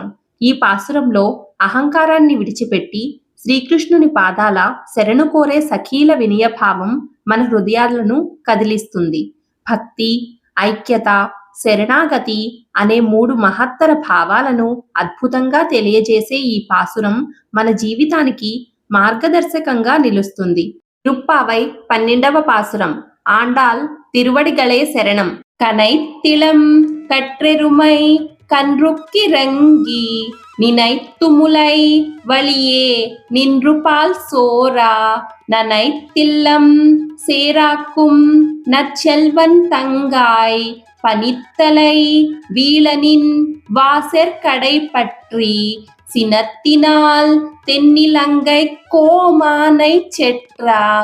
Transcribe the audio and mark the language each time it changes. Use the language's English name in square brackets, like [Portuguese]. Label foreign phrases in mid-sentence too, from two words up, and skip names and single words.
[Telugu] ఈ పాసురంలో అహంకారాన్ని విడిచిపెట్టి శ్రీకృష్ణుని పాదాల శరణు కోరే సఖీల వినయభావం మన హృదయాలను కదిలిస్తుంది. భక్తి, ఐక్యత, శరణాగతి అనే 3 మహత్తర భావాలను అద్భుతంగా తెలియజేసే ఈ పాసురం మన జీవితానికి మార్గదర్శకంగా నిలుస్తుంది. [Tamil] திருப்பாவை 12వ பாசுரம். ஆண்டாள் திருவடிகளே சரணம். கனைத்திளம் கற்றெருமை கன்றுக்கிறங்கி நினைத்துமுலை வழியே நின்று பால் சோரா நனைத்தில்லம் சேராக்கும் நற்செல்வன் தங்காய் பனித்தலை வீழனின் வாசற்கடை பற்றி சினத்தினால் தென்னிலங்கை கோமானை செற்றா